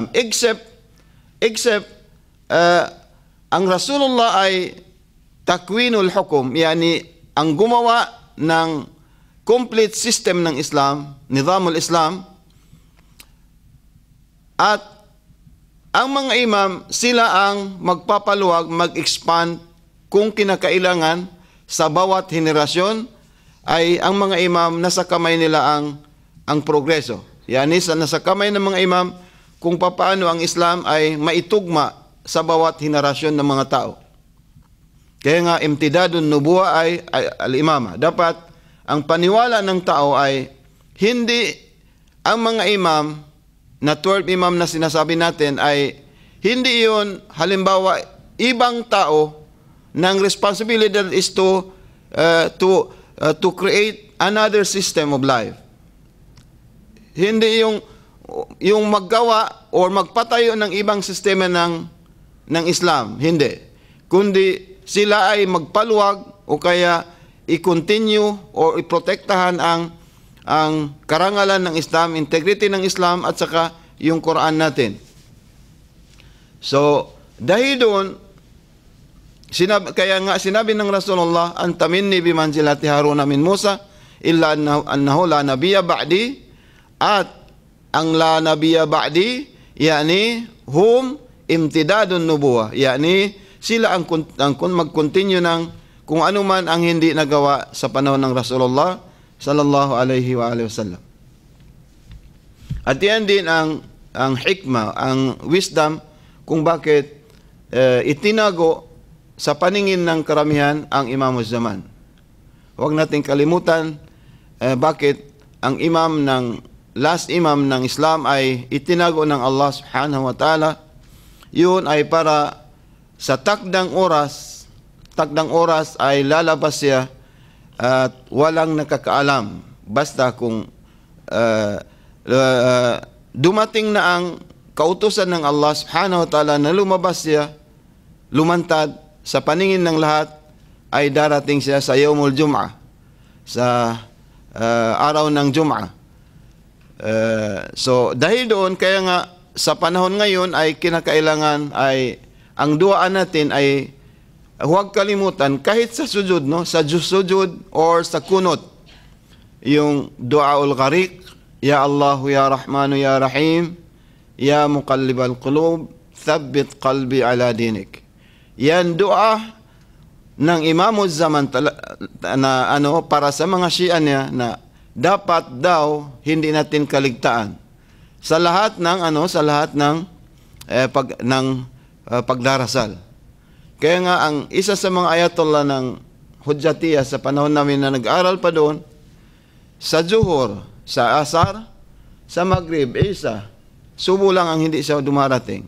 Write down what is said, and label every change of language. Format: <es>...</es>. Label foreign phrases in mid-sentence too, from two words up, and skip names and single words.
<tl>Except ang Rasulullah ay</tl> <ar>تكوين الحكم,</ar> <tl>yani ang gumawa ng</tl> <en>complete system</en> <tl>ng Islam,</tl> <ar>نظام الإسلام,</ar> <tl>at ang mga imam, sila ang magpapaluwag, mag-expand kung kinakailangan sa bawat henerasyon, ay ang mga imam, nasa kamay nila ang progreso. Yani nasa kamay ng mga imam kung paano ang Islam ay maitugma sa bawat henerasyon ng mga tao. Kaya nga,</tl> <ar>امتداد نبوة ay الإمامة.</ar> <tl>Dapat ang paniwala ng tao ay hindi ang mga imam na 12 imam na sinasabi natin ay hindi yun, halimbawa, ibang tao ng responsibility</tl> <en>is to create another system of life.</en> <tl>Hindi yung maggawa o magpatayo ng ibang sistema ng Islam, hindi. Kundi sila ay magpaluwag o kaya i-continue o i-protektahan ang karangalan ng Islam, integrity ng Islam, at saka yung Quran natin. So, dahil doon, kaya nga sinabi ng Rasulullah,</tl> <ar>أنت مني بمنزلة هارون من موسى إلا أنه لا نبي بعدي,</ar> <tl>at ang</tl> <ar>لا نبي بعدي,</ar> <tl>yani</tl> <ar>هم امتداد النبوة,</ar> <tl>yani sila ang mag-continue ng kung ano man ang hindi nagawa sa panahon ng Rasulullah</tl> <ar>صلى الله عليه وعلى آله وسلم.</ar> <tl>At yan din ang hikmah, ang wisdom kung bakit itinago sa paningin ng karamihan ang Imam Zaman. Huwag nating kalimutan bakit ang last imam ng Islam ay itinago ng Allah</tl> <ar>سبحانه وتعالى.</ar> <tl>Yun ay para sa takdang oras ay lalabas siya at walang nakakaalam. Basta kung dumating na ang kautusan ng Allah</tl> <ar>سبحانه وتعالى</ar> <tl>na lumabas siya, lumantad sa paningin ng lahat, ay darating siya sa</tl> <ar>يوم الجمعة,</ar> <tl>sa araw ng Jum'ah. So dahil doon, kaya nga sa panahon ngayon ay kinakailangan ay ang duaan natin ay huwag kalimutan, kahit sa sujud, no? Sa sujud or sa kunut, yung</tl> <ar>دعاء الغريق يا الله يا رحمن يا رحيم يا مقلب القلوب ثبت قلبي على دينك.</ar> <tl>Yan dua ng Imam Zaman na para sa mga Shia niya, na dapat daw hindi natin kaligtaan sa lahat ng pagdarasal. Kaya nga ang isa sa mga ayatollah ng Hujjatiyah sa panahon namin na nag-aral pa doon, sa Zuhur, sa Asar, sa Maghrib, Isa, subo lang ang hindi siya dumarating.</tl>